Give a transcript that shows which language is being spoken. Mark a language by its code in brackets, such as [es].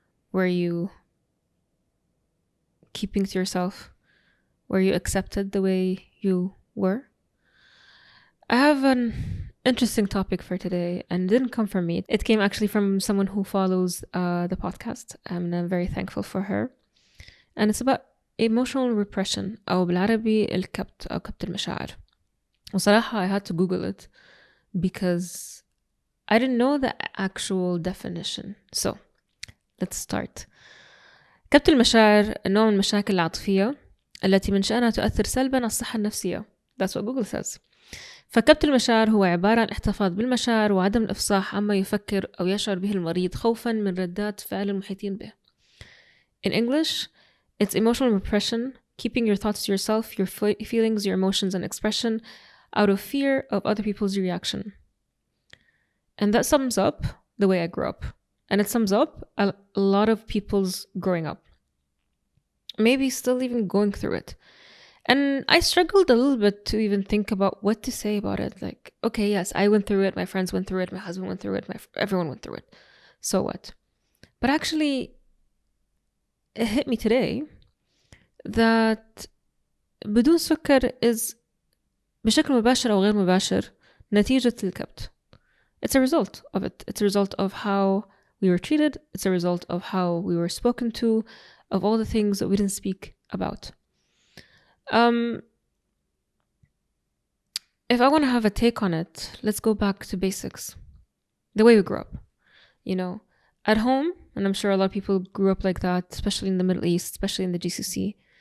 [en] Were you keeping to yourself? Were you accepted the way you were? I have an interesting topic for today, and it didn't come from me. It came actually from someone who follows the podcast, and I'm very thankful for her. And it's about emotional repression, [ar] أو بالعربي الكبت أو كبت المشاعر. [en] وصراحة I had to Google it because I didn't know the actual definition. So let's start. [ar] كبت المشاعر نوع من المشاكل العاطفية التي من شأنها تؤثر سلبا على الصحة النفسية. [en] That's what Google says. [ar] فكبت المشاعر هو عبارة عن احتفاظ بالمشاعر وعدم الإفصاح عما يفكر أو يشعر به المريض خوفا من ردات فعل المحيطين به. [en] In English, it's emotional repression, keeping your thoughts to yourself, your feelings, your emotions and expression out of fear of other people's reaction. And that sums up the way I grew up. And it sums up a lot of people's growing up. Maybe still even going through it. And I struggled a little bit to even think about what to say about it. Like, okay, yes, I went through it, my friends went through it, my husband went through it, everyone went through it. So what? But actually, it hit me today that بدون سكر is [ar] بشكل مباشر أو غير مباشر نتيجة الكبت. [en] It's a result of it. It's a result of how we were treated. It's a result of how we were spoken to, of all the things that we didn't speak about. If I want to have a take on it, let's go back to basics. The way we grew up, at home, and I'm sure a lot of people grew up like that, especially in the Middle East, especially in the GCC.